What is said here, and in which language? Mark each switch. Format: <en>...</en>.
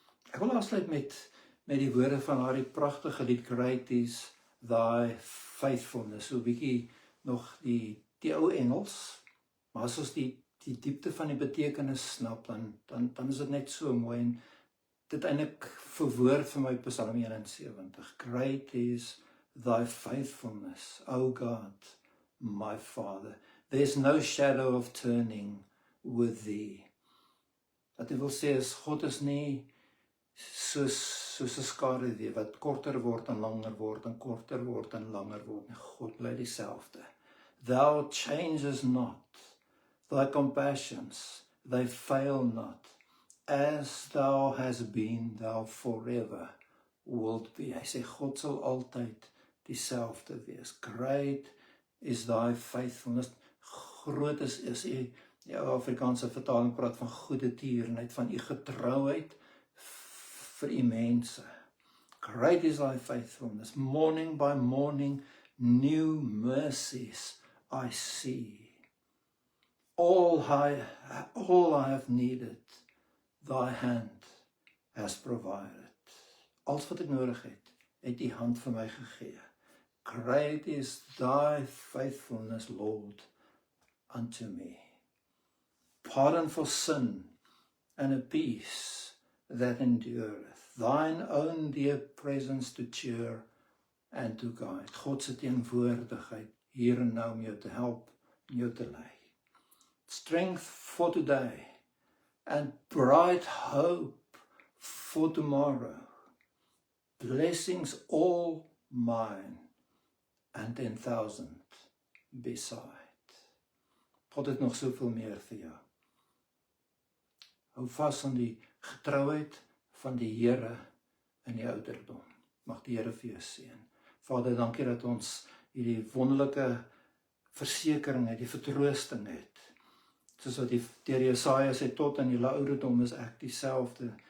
<af>Ek wil afsluit met die woorde van daardie pragtige lied Great is thy faithfulness. So 'n bietjie nog die ou Engels, maar as ons die diepte van die betekenis snap, dan is dit net so mooi, en dit eintlik verwoord vir my Psalm 71.</af> <en>Great is thy faithfulness, O God, my Father. There's no shadow of turning with thee.</en> <af>Wat dit wil sê is, God is nie soos 'n skaduwee wat korter word en langer word en korter word en langer word. God bly dieselfde.</af> <en>Thou changes not, thy compassions, they fail not. As thou hast been, thou forever wilt be.</en> <af>Hy sê God sal altyd dieselfde wees.</af> <en>Great is thy faithfulness.</en> <af>Groot is die Afrikaanse vertaling praat van goeie tierenheid, van u getrouheid vir u mense.</af> <en>Great is thy faithfulness. Morning by morning, new mercies I see. All I have needed, thy hand has provided.</en> <af>Alles wat ek nodig het die hand vir my gegee.</af> <en>Great is thy faithfulness, Lord, unto me. Pardon for sin and a peace that endureth. Thine own dear presence to cheer and to guide.</en> <af>God se teenwoordigheid hier en nou om jou te help en jou te lei.</af> <en>Strength for today and bright hope for tomorrow. Blessings all mine and 10,000 beside.</en> <af>God het nog soveel meer vir jou. Hou vas aan die getrouheid van die Here in die ouderdom. Mag die Here vir jou seën. Vader, dankie dat ons hierdie wonderlike versekering het, die vertroosting het. Soos wat deur Jesaja sê, tot in julle ouderdom is ek dieselfde.</af>